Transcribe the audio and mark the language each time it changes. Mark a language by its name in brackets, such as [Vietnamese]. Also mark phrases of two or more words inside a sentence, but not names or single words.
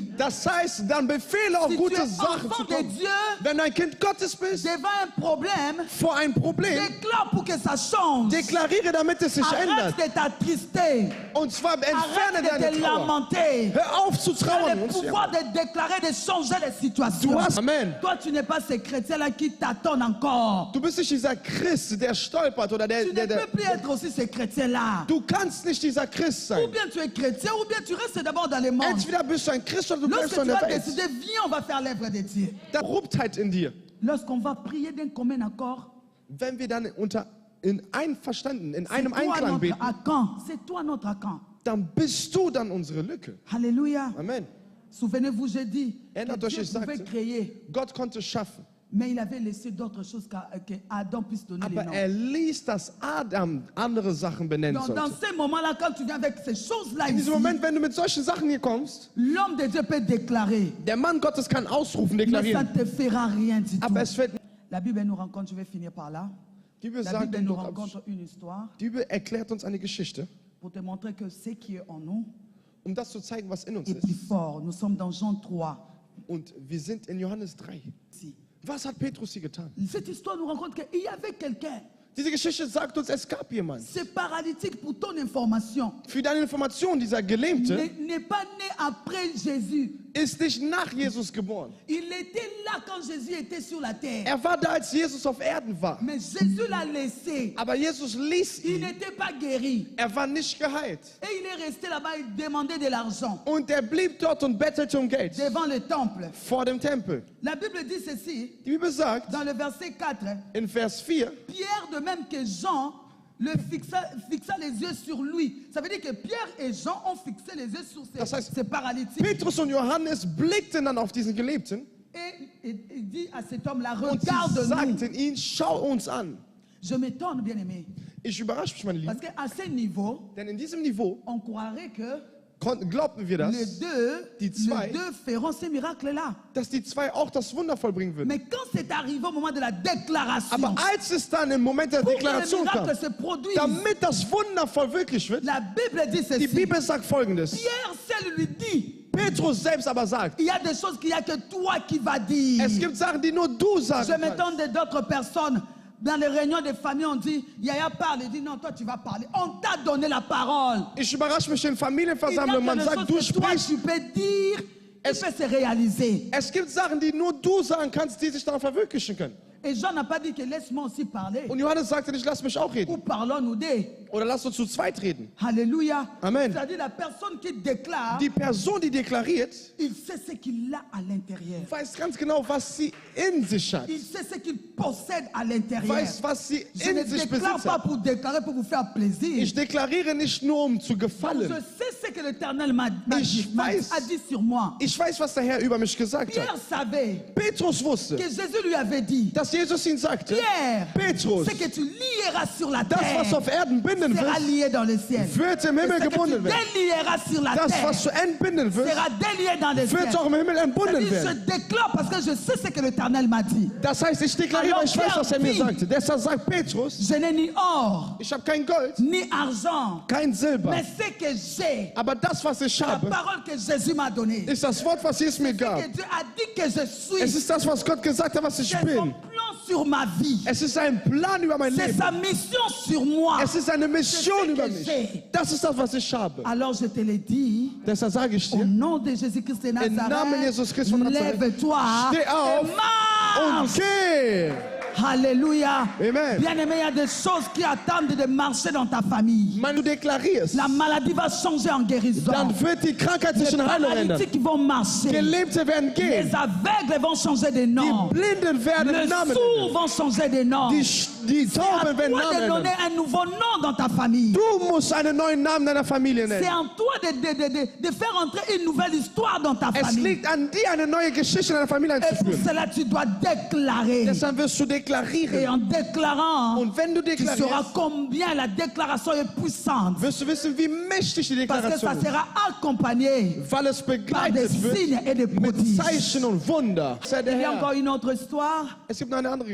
[German] das heißt, dann befehle auch [French] Si tu [German] gute [French] es [German] Sachen zu [French] enfant de [German] kommen. [French] Dieu, [German] Wenn du ein Kind Gottes bist, [French] devant un problème, [German] vor ein Problem, [French] déclare pour que ça change. [German] deklariere, damit es sich [French] Arrête [German] ändert. [French] de t'attrister. [German] Und zwar entferne [French] Arrête de [German] deine [French] te [German] Trauer. [French] lamenter. [German] Hör auf zu [French] Tu as [German] trauern. [French] le [German] und zu [French] pouvoir [German] jammern. [French] de déclarer, de changer les situations. [German] Du hast, Amen. [French] Toi, tu n'es pas ce chrétien-là qui t'attend encore. [German] Du bist nicht dieser Christ, der stolpert oder [French] Tu ne peux plus être aussi ce chrétien-là. [German] Du kannst nicht dieser Christ [French] Ou [German] sein. [French] bien tu es chrétien, ou bien tu restes d'abord dans le monde. [German] Entweder bist du ein Christ oder du [French] Lorsque [German] bleibst [French] tu [German] in der [French] vas [German] Welt. [French] décider, viens, on va faire l'œuvre de Dieu. [German] Da Korruptheit in dir. [French] Lorsqu'on va prier d'un commun accord, [German] Wenn wir dann in einverstanden, in [French] c'est [German] einem [French] toi [German] Einklang [French] notre [German] beten, [French] Akan. C'est toi notre Akan. [German] dann bist du dann unsere Lücke. [French] Alléluia. [German] Amen. [French] Souvenez-vous, j'ai dit que [German] Erinnert euch, [French] Dieu [German] ich [French] pouvait [German] sagte, [French] créer, [German] Gott konnte schaffen, [French] mais il avait laissé d'autres choses que Adam puisse donner les [German] aber [French] noms. [German] er ließ, dass Adam andere Sachen benennen [French] Donc, dans [German] sollte. [French] ces moments-là, quand tu viens avec ces choses-là [German] In [French] ici, [German] diesem Moment, wenn du mit solchen Sachen hier kommst, [French] l'homme de Dieu peut déclarer, [German] der Mann Gottes kann ausrufen, [French] mais ça [German] deklarieren, [French] ne te fera rien du tout. [German] aber es wird, [French] La Bible nous rencontre, je vais finir par là. [German] die Bibel [French] La [German] sagt, [French] Bible nous rencontre une histoire [German] die Bibel erklärt uns eine Geschichte, [French] pour te montrer que ce qui est en nous [German] um das zu zeigen, was in uns [French] est plus [German] ist. [French] fort. Nous sommes dans Jean 3. [German] Und wir sind in Johannes 3. [French] Ici. [German] Was hat Petrus hier getan? [French] Cette histoire nous rencontre qu'il y avait quelqu'un [German] Diese Geschichte sagt uns, es gab jemanden. [French] Ce paralytique, pour ton information, [German] Für deine Information, dieser Gelähmte [French] n'est pas né après Jésus. [German] ist nicht nach Jesus geboren. [French] Il était là quand Jésus était sur la terre. [German] Er war da, als Jesus auf Erden war. [French] Mais Jésus l'a laissé. [German] Aber Jesus ließ [French] Il [German] ihn. [French] n'était pas guéri. [German] Er war nicht geheilt. [French] Et il est resté là-bas, il demandait de l'argent [German] Und er blieb dort und bettelte um Geld. [French] devant le temple. [German] Vor dem Tempel. [French] La Bible dit ceci, [German] Die Bibel sagt [French] dans le verset 4, [German] in Vers 4, [French] Pierre, de même que Jean, fixa les yeux sur lui. Ça veut dire que Pierre et Jean ont fixé les yeux sur [German] Das heißt, [French] ces paralytiques. [German] Petrus und Johannes blickten dann auf diesen Gelähmten [French] Et il dit à cet homme-là, [German] und sie [French] regarde-nous. [German] sagten ihn, schau uns an. [French] Je m'étonne, bien-aimé. [German] Ich überrasche mich, meine [French] Parce [German] Lieben, [French] qu'à ce niveau, [German] denn in diesem Niveau [French] on croirait que [German] glaubten wir das, [French] les [German] zwei, [French] deux feront ces miracles-là. [German] dass die zwei auch das Wunder vollbringen würden. [French] Mais quand c'est arrivé au moment de la déclaration, [German] Aber als es dann im Moment der [French] pour que le [German] Deklaration kam, [French] miracle se produise, [German] damit das Wunder verwirklicht wird, [French] la Bible dit [German] die [French] ceci. [German] Bibel sagt Folgendes. [French] Pierre seul lui dit, [German] Petrus selbst aber sagt, [French] il y a des choses qu'il n'y a que toi qui vas dire. [German] es gibt Sachen, die nur du [French] Je [German] sagen kannst. [French] m'étonne d'autres personnes. Dans les réunions de famille, on dit, Yaya parle. Il dit, non, toi tu vas parler. On t'a donné la parole. [German] Ich überrasche mich in [French] Il y a [German] Familienversammlungen, man [French] quelque [German] sagt, du [French] chose que toi [German] sprichst. [French] tu peux dire, et peut se réaliser. [German] Es gibt Sachen, die nur du sagen kannst, die sich daran verwirklichen können. [French] Et Jean n'a pas dit que laisse-moi aussi parler. [German] Und Johannes sagte nicht, lass mich auch [French] Ou [German] reden. [French] parlons nous deux. [German] Oder lass uns zu zweit reden. [French] Alléluia. [German] Amen. [French] C'est-à-dire la personne qui déclare, [German] Die Person, die deklariert, [French] il sait ce qu'il a à l'intérieur. [German] weiß ganz genau, was sie in sich hat. [French] Il sait ce qu'il possède à l'intérieur. [German] Weiß, was sie [French] Je ne [German] in sich [French] déclare [German] besitzt [French] pas [German] hat. [French] pour déclarer, pour vous faire plaisir. [German] Ich deklariere nicht nur, um zu [French] Je [German] gefallen. [French] sais ce que l'Éternel [German] Ich weiß. [French] a dit sur moi. [German] Ich weiß, was der Herr über mich gesagt [French] Pierre [German] hat. [French] savait [German] Petrus wusste, [French] que Jésus lui avait dit, [German] dass Jesus ihn sagte, [French] Pierre, [German] Petrus, [French] ce que tu lieras sur la [German] das, was [French] terre [German] auf Erden binden [French] sera [German] wird, [French] lié dans le ciel. [German] wird im [French] Et [German] Himmel [French] ce que tu [German] gebunden werden. [French] délieras sur la [German] Das, [French] terre [German] was zu entbinden wird, [French] sera délié dans le ciel. [German] wird auch im Himmel entbunden [French] C'est-à-dire, [German] werden. [French] je déclare parce que je sais ce que l'Éternel m'a dit. [German] Das heißt, ich deklariere, weil ich weiß, was er mir sagte. Deshalb sagt Petrus, [French] Je n'ai ni or, [German] ich habe kein Gold, [French] ni argent, [German] kein Silber, [French] mais ce que j'ai, [German] aber das, was ich [French] la [German] habe, [French] parole que Jésus m'a donnée, [German] ist das Wort, was Jesus mir gab. [French] que Dieu a dit que je suis, [German] Es ist das, was Gott gesagt hat, was ich [French] c'est son [German] bin. [French] plan sur ma vie. [German] Es ist ein Plan über mein [French] C'est [German] Leben. [French] sa mission sur moi. [German] Es ist eine Mission [French] C'est ce [German] über [French] que [German] mich. [French] j'ai. [German] Das ist das, was ich habe. [French] Alors je te le dis, [German] Deshalb sage ich [French] au [German] dir, [French] nom de Jésus-Christ de [German] Namen [French] Nazareth, [German] Jesus Christ von Nazareth, [French] lève-toi [German] steh auf [French] et marche. [German] und geh. [French] Alléluia. [German] Amen. [French] Bien-aimé, il y a des choses qui attendent de marcher dans ta famille. [German] Wenn du deklarierst, [French] La maladie va changer en guérison. [German] dann wird die Krankheit sich [French] Les [German] in Heilung ändern. [French] paralytiques vont marcher. [German] Gelähmte werden [French] Les [German] gehen. [French] aveugles vont changer de nom. [German] Die Blinden werden [French] Les [German] Namen [French] sourds [German] ändern. [French] vont changer de nom. [German] Die [French] C'est à [German] Tauben werden [French] toi [German] Namen [French] de donner [German] ändern. [French] un nouveau nom dans ta famille. [German] Du musst einen neuen Namen deiner Familie [French] C'est [German] nennen. [French] en toi de faire entrer une nouvelle histoire dans ta [German] Es [French] famille. [German] liegt an dir, eine neue Geschichte in deiner Familie [French] Et pour [German] einzuführen. [French] cela, tu dois déclarer. [German] Deshalb wirst du [French] Et [German] deklarieren. [French] en déclarant, [German] Und wenn du [French] tu sauras [German] deklarierst, [French] combien la déclaration est puissante. [German] wirst du wissen, wie mächtig die [French] Parce que [German] Deklaration [French] ça [German] ist. [French] sera accompagné [German] Weil es [French] par des [German] begleitet wird [French] signes et des [German] mit [French] prodiges. [German] Zeichen und Wunder. Sei der [French] Il y a [German] Herr. [French] encore une autre histoire. [German] Es gibt noch eine andere